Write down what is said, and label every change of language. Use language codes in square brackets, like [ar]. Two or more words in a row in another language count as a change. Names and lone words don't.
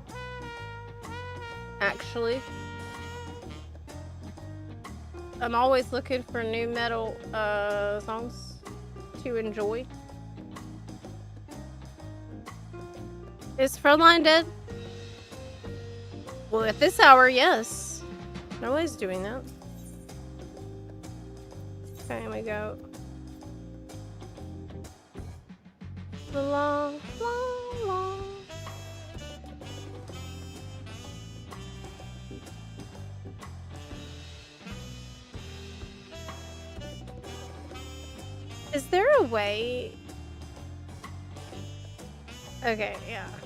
[en] Actually, I'm always looking for new metal songs to enjoy. Is Frontline dead? Well, at this hour, yes. Nobody's doing that. Okay, we go. La, la, la. Is there a way? Okay, yeah.